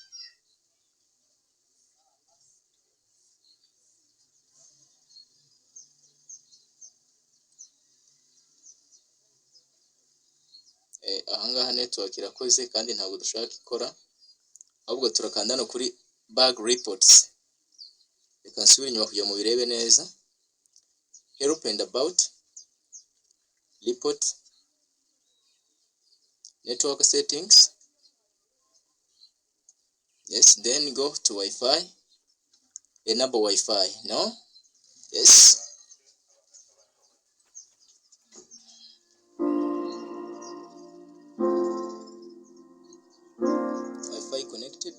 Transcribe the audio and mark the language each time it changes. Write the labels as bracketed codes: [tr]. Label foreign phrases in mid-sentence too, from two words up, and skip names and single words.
[rw] Ahangaha network irakoze kandi ntabwo dushaka ikora, ahubwo turakanda no kuri [en] bug reports. [rw] Reka nsubire inyuma kugira ngo birebe neza. [en] Help and about report, network settings. Yes, then go to Wi-Fi. Enable Wi-Fi. No? Yes. Wi-Fi connected.